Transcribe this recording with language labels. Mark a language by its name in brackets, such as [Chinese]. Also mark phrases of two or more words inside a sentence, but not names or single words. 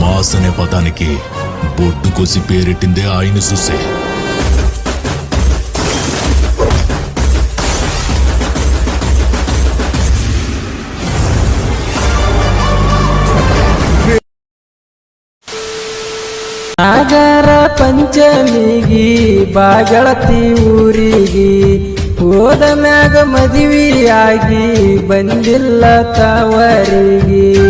[Telugu] బాస్ అనే పదానికి బొడ్డు కోసి పేరెట్టిందే ఆయన చూసే. [Kannada] ನಾಗರ ಪಂಚಮಿಗಿ ಬಾಗಳತಿ ಊರಿಗಿ ಹೋದ ಮ್ಯಾಗ ಮದುವೆಯಾಗಿ ಬಂದಿಲ್ಲ ತವರಿಗೆ.